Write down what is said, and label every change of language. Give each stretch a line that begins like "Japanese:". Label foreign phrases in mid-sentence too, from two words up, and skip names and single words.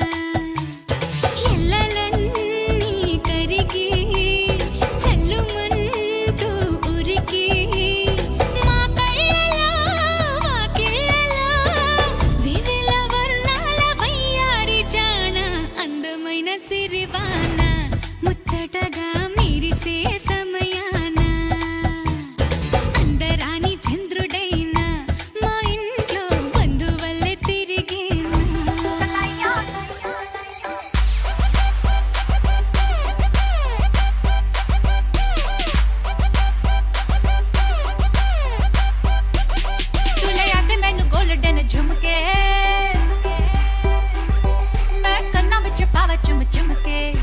Telugu: ఎల్లలన్నీ కరిగి చల్లుమంటూ ఉరికి మా కళ్ళలో వాకిళ్ళలో వివిధ వర్ణాల వయ్యారి జాన అందమైన సిరివాన ముచ్చటగా మీరిసే సమయాన అందరాని చంద్రుడైన మా ఇంట్లో బంధువల్లే తిరిగేనా
Punjabi: ਤੁਲੇ ਯਾਦ ਮੈਨੂੰ ਗੋਲਡਨ ਝੁਮਕੇ ਮੈਂ ਕੰਨਾਂ ਵਿਚ ਪਾਵਾਂ ਚੁੰਮ ਚੁੰਮਕੇ